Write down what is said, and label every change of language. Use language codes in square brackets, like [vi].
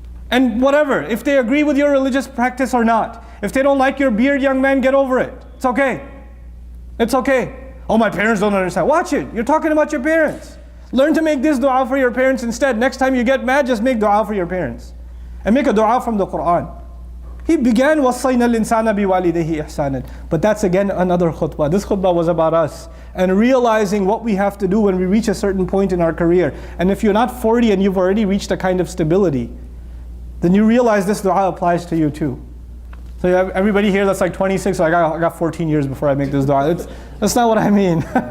[en] And whatever, if they agree with your religious practice or not, if they don't like your beard, young man, get over it. It's okay. It's okay. Oh, my parents don't understand. Watch it. You're talking about your parents. Learn to make this dua for your parents instead. Next time you get mad, just make dua for your parents. And make a dua from the Quran. He began, [ar] وَصَّيْنَا الْإِنسَانَ بِوَالِدَيْهِ إِحْسَانًا. [en] But that's again another khutbah. This khutbah was about us. And realizing what we have to do when we reach a certain point in our career. And if you're not 40 and you've already reached a kind of stability, then you realize this dua applies to you too. So you have everybody here that's like 26, I got 14 years before I make this dua. That's not what I mean.